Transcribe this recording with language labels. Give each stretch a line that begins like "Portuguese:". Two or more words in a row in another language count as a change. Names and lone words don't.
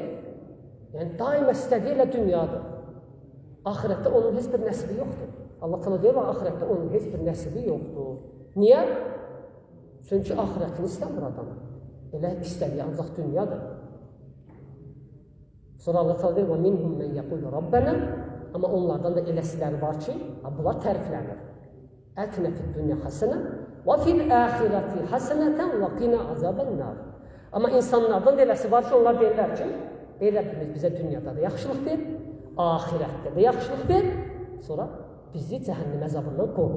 Azerbaijani: Yəni, daima istədiyi elə dünyadır. Ahirətdə onun heç bir nəsibi yoxdur. Allah ta'ala deyir, ahirətdə onun heç bir nəsibi yoxdur. Niyə? Çünki ahirətini istəmir adam. Elə istədiyi ancaq dünyadır. Sonra Allah ta'ala deyir,
Arabic: وَمِنْهُمْ مَنْ يَقُولُ رَبَّنَا.
Azerbaijani: Amma onlardan da eləsiləri var ki, bunlar təriflənir.
Arabic: آتنا في الدنيا حسنة وفي الآخرة حسنة وقنا عذاب النار.
Azerbaijani: Amma insanlardan da eləsi var ki, onlar deyirlər ki, ey Rəbbimiz bizə dünyada da yaxşılıq ver, ahirətdə də yaxşılıq ver, sonra bizi cəhənnəm əzabından qoru.